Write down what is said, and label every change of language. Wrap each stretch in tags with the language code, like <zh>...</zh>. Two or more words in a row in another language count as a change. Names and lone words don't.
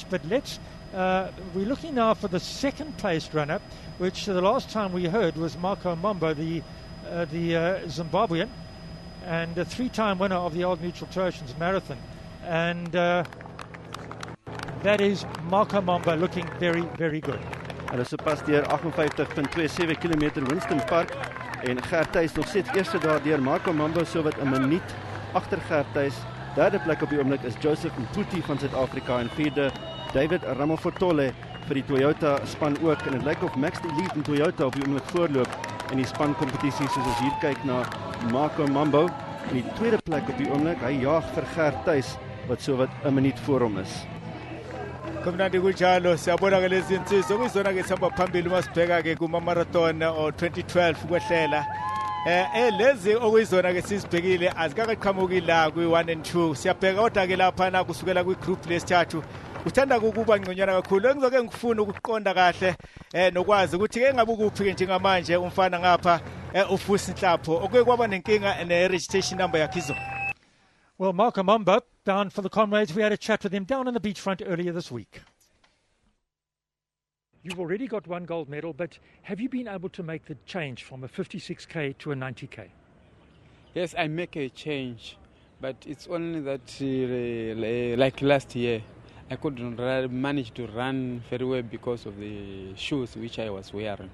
<en>But we're looking now for the second placed runner, which the last time we heard was Marco Mombo, the Zimbabwean, and a 3-time winner of the Old Mutual Oceans Marathon, and that is Marco Mombo looking very, very good.</en> <af>Hulle is sopas deur 58.27 km Winston Park en Gertes nog steeds eerste daar deur Marco Mombo so wat 'n minuut agter Gertes. Derde plek op die oomblik is Joseph Mputi van Suid-Afrika en vierde David Ramafotole vir die Toyota span ook, en dit lyk of Max Elite en Toyota op die oomblik voorloop in die span kompetisie soos ons hier kyk na Marco Mombo. In die tweede plek op die oomblik, hy jaag vir Gertes wat so wat 'n minuut voor hom is.</af> <zu>Kumnandi kunjalo siyabona ke lezi insizwa kuyizona ke sihamba phambili masibheka ke kuma marathon 2012 ukwehlela lezi okuyizona ke sizibhekile azikaqhamuki la kwi1 and 2 siyabheka kodwa ke lapha na kusukela kwigroup lesithathu uthanda ukuba ngconyana kakhulu engizoke ngifuna ukuqonda kahle nokwazi ukuthi ke ngabe ukuphi ke njengamanje umfana ngapha ufusi Nhlapho okuye kwaba nenkinga ne-registration number yakhe izo.</zu> <en>Well, Marco Mombo, down for the Comrades. We had a chat with him down on the beachfront earlier this week. You've already got one gold medal, but have you been able to make the change from a 56K to a 90K? Yes, I make a change, but it's only that like last year, I couldn't manage to run very well because of the shoes which I was wearing.</en>